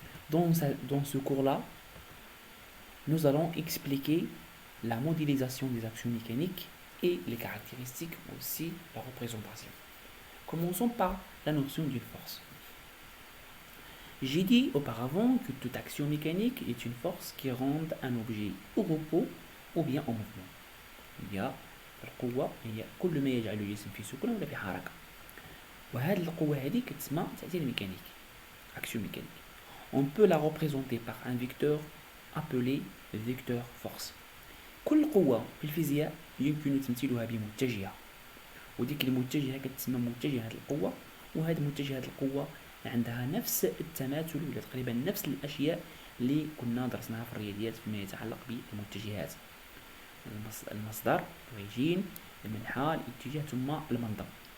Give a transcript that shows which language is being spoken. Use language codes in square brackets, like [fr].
[fr] Dans ce cours-là, nous allons expliquer la modélisation des actions mécaniques et les caractéristiques, aussi la représentation. Commençons par la notion d'une force. J'ai dit auparavant que toute action mécanique est une force qui rend un objet au repos ou bien en mouvement. Il y a [ar] القوة هي كل ما يجعل الجسم في سكون ولا في حركة، وهذه القوة هذه كتسمى تأثير ميكانيكي action mécanique. [fr] On peut la représenter par un vecteur appelé vecteur force. [ar] كل قوة في الفيزياء يمكن تمثيلها بمتجهة، وديك المتجهة كتسمى متجهة القوة، وهذه متجهة القوة عندها نفس التماثل ولا تقريبا نفس الأشياء اللي كنا درسناها في الرياضيات فيما يتعلق بالمتجهات: المصدر، الأوريجين، المنحى، الاتجاه ثم المنظم.